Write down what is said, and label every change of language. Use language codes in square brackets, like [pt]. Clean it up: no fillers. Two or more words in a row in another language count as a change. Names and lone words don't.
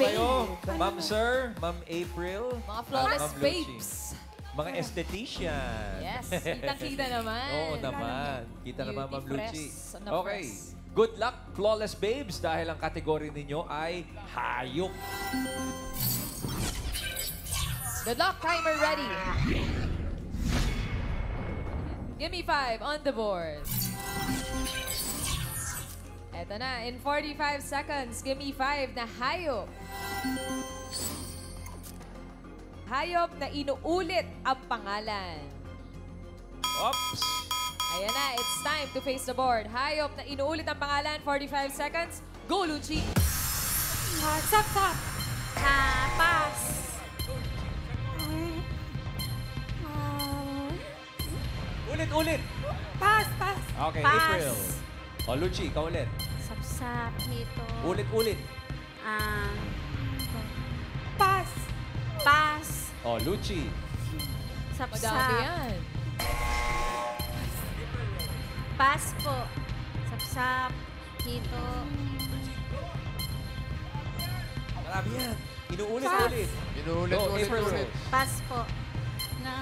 [en] Babe. [tl] kayo. Ma'am Sir, Ma'am April. Mga flawless Ma'am Lucci. babes. Mga esthetician. Yes, kitang-kita naman. Oo naman. Kita naman, Ma'am Beauty Lucci. press na [en] Okay. press. Good luck, flawless babes, [tl] dahil ang kategory ninyo ay hayop. [en] Good luck, timer ready. Gimme 5 on the board. [tl] Eto na, [en] in 45 seconds, gimme 5 [tl] na hayop. Hayop na inuulit ang pangalan. [en] Oops! [tl] Ayan na, [en] it's time to face the board. [tl] Hayop na inuulit ang pangalan, 45 seconds. [en] Go, Lucci! [tl] Sap-sap. [en] Pass. [tl] Ulit! [en] Pass. Okay, Pass. [tl] April. O, Lucci, ikaw ulit. Sapsap nito. Ulit. [en] Pass. Pass. [tl] O, Lucci. Madami Sapsap. yan. Pass po. Sapsap. Hito. Marami yan. Inuulit-ulit. Inuulit-ulit. Rose. Pass po. Ng...